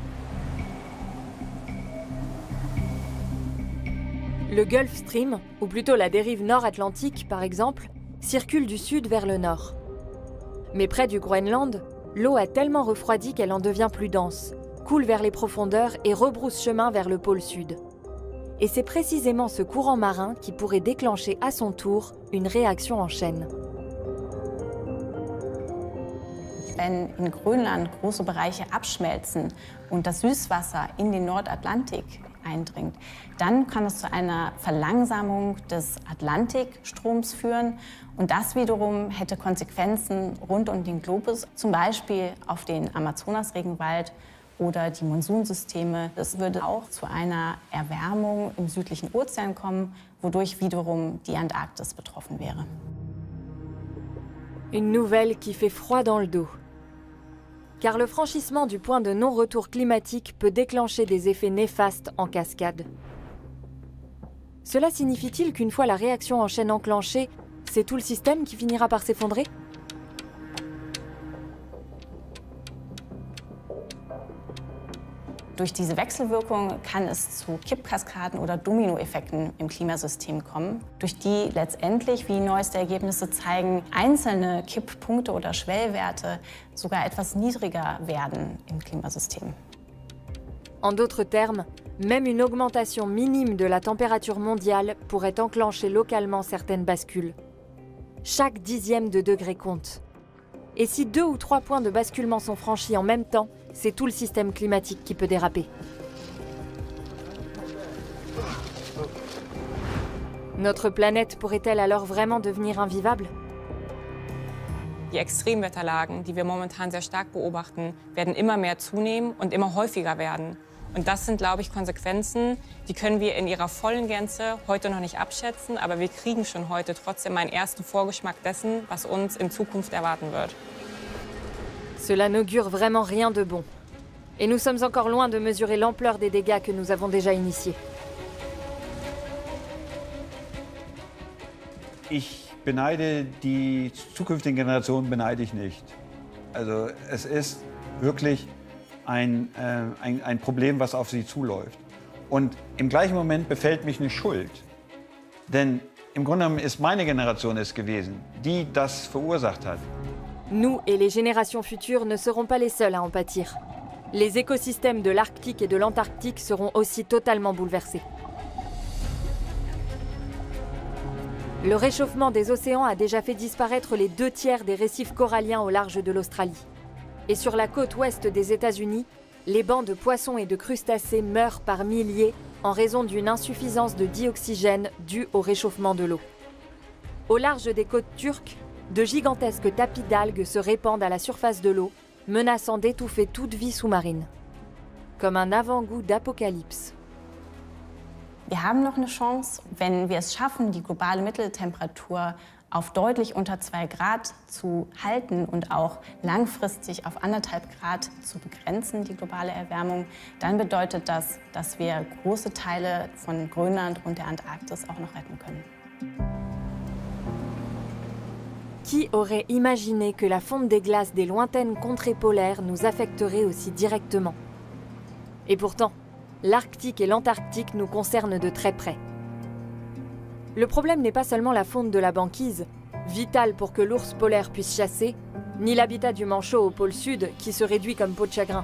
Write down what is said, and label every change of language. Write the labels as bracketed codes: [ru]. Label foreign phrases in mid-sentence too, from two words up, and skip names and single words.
[fr] Le Gulf Stream, ou plutôt la dérive nord-atlantique par exemple, circule du sud vers le nord. Mais près du Groenland, l'eau a tellement refroidi qu'elle en devient plus dense, coule vers les profondeurs et rebrousse chemin vers le pôle sud. Et c'est précisément ce courant marin qui pourrait déclencher à son tour une réaction en chaîne. [de] Wenn in Grönland große Bereiche abschmelzen und das Süßwasser in den Nordatlantik eindringt, dann kann es zu einer Verlangsamung des Atlantikstroms führen. Und das wiederum hätte Konsequenzen rund um den Globus, zum Beispiel auf den Amazonasregenwald oder die Monsunsysteme. Es würde auch zu einer Erwärmung im südlichen Ozean kommen, wodurch wiederum die Antarktis betroffen wäre. [fr] Une nouvelle qui fait froid dans le dos. Car le franchissement du point de non-retour climatique peut déclencher des effets néfastes en cascade. Cela signifie-t-il qu'une fois la réaction en chaîne enclenchée, c'est tout le système qui finira par s'effondrer ? [de] Durch diese Wechselwirkung kann es zu Kippkaskaden oder Dominoeffekten im Klimasystem kommen, durch die letztendlich, wie neueste Ergebnisse zeigen, einzelne Kipppunkte oder Schwellwerte sogar etwas niedriger werden im Klimasystem. [fr] En d'autres termes, même une augmentation minime de la température mondiale pourrait enclencher localement certaines bascules. Chaque dixième de degré compte. Et si 2 ou 3 points de basculement sont franchis en même temps, c'est tout le système climatique qui peut déraper. Notre planète pourrait-elle alors vraiment devenir invivable ? [de] Die Extremwetterlagen, die wir momentan sehr stark beobachten, werden immer mehr zunehmen und immer häufiger werden. Und das sind, glaube ich, Konsequenzen, die können wir in ihrer vollen Gänze heute noch nicht abschätzen, aber wir kriegen schon heute trotzdem einen ersten Vorgeschmack dessen, was uns in Zukunft erwarten wird. [fr] Cela n'augure vraiment rien de bon. Et nous sommes encore loin de mesurer l'ampleur des dégâts que nous avons déjà initiés. [de] Ich beneide die zukünftigen Generationen beneide ich nicht. Also es ist wirklich ein Problem, was auf sie zuläuft. Und im gleichen Moment befällt mich eine Schuld. Denn im Grunde genommen ist meine Generation es gewesen, die das verursacht hat. [fr] Nous et les générations futures ne serons pas les seuls à en pâtir. Les écosystèmes de l'Arctique et de l'Antarctique seront aussi totalement bouleversés. Le réchauffement des océans a déjà fait disparaître les 2/3 des récifs coralliens au large de l'Australie. Et sur la côte ouest des États-Unis, les bancs de poissons et de crustacés meurent par milliers en raison d'une insuffisance de dioxygène due au réchauffement de l'eau. Au large des côtes turques, de gigantesques tapis d'algues se répandent à la surface de l'eau, menaçant d'étouffer toute vie sous-marine. Comme un avant-goût d'apocalypse. [de] Wir haben noch eine Chance, wenn wir es schaffen, die globale Mitteltemperatur auf deutlich unter 2 Grad zu halten und auch langfristig auf 1,5 Grad zu begrenzen, die globale Erwärmung, dann bedeutet das, dass wir große Teile von Grönland und der Antarktis auch noch retten können. [fr] Qui aurait imaginé que la fonte des glaces des lointaines contrées polaires nous affecterait aussi directement? Et pourtant, l'Arctique et l'Antarctique nous concernent de très près. Le problème n'est pas seulement la fonte de la banquise, vitale pour que l'ours polaire puisse chasser, ni l'habitat du manchot au pôle sud qui se réduit comme peau de chagrin.